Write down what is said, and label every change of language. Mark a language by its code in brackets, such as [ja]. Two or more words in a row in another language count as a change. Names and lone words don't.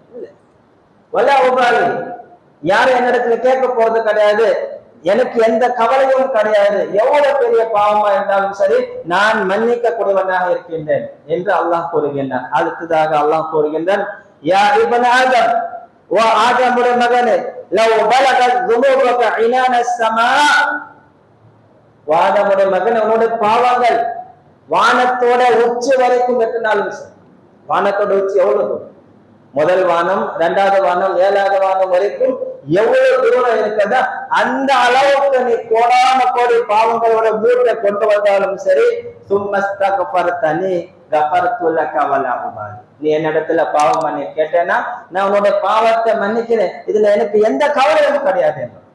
[ar] ولا أبالي, [ta] யாரும் என்னிடத்துல கேட்க போறது கிடையாது, எனக்கு எந்த கவலையும் கிடையாது. எவ்வளவு பெரிய பாவமா இருந்தாலும் சரி, நான் மன்னிக்க கூடியவனாக இருக்கின்றேன் என்று அல்லாஹ் கூறுகின்றான். அடுத்ததாக அல்லாஹ் கூறுகின்றான், [ar] يا ابن آدم, [ta] ஓ ஆதமுடைய மகனே, [ar] لو بلغت ذنوبك عنان السماء, [ta] ஆதமுடைய மகனே, உன்னுடைய பாவங்கள் வானத்தோட உச்சி வரைக்கும் எட்டினாலும் சரி. வானத்தோட உச்சி எவ்வளவு? முதல் வானம், இரண்டாவது வானம், ஏழாவது வானம் வரைக்கும் எவ்வளவு தூரம் இருக்கிறதா, அந்த அளவுக்கு நீ கோடான கோடி பாவங்களோட மூட்டை கொண்டு வந்தாலும் சரி, [ar] ثم استغفرتني غفرت لك ولا أبالي, [ta] நீ என்னிடத்துல பாவம் பண்ணி கேட்டேன்னா நான் உன்னோட பாவத்தை மன்னிக்கிறேன், இதுல எனக்கு எந்த கவலையும் கிடையாது.